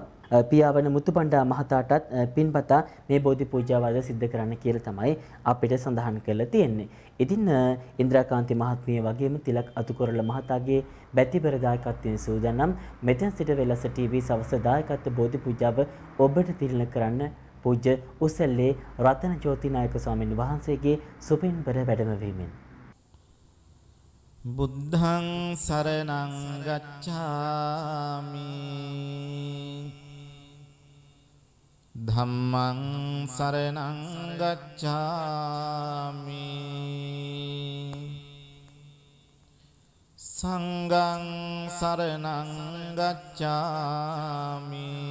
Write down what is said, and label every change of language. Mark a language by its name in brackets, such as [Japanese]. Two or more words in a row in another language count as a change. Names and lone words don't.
[Sinhala] පියාවන මුතුපණ්ඩා මහතාටත් පින්පතා මේ බෝධි පූජාව අද සිද්ධ කරන්න කියලා තමයි අපිට සඳහන් කරලා තියෙන්නේ. ඉතින් ඉන්ද්‍රාකාන්ති මහත්මිය වගේම තිලක් අතුකොරළ මහතාගේ බැතිපර දායකත්වයෙන් සූදානම් මෙතෙන් සිට වෙලස ටීවී සවස දායකත්ව බෝධි පූජාව ඔබට තිළින කරන්න පූජ්‍ය උසල්ලේ රතන ජෝති නායක ස්වාමීන් වහන්සේගේ සුපින්බර වැඩමවීමෙන් [Pali] බුද්ධං සරණං ගච්ඡාමි ධම්මං සරණං ගච්ඡාමි සංඝං සරණං ගච්ඡාමි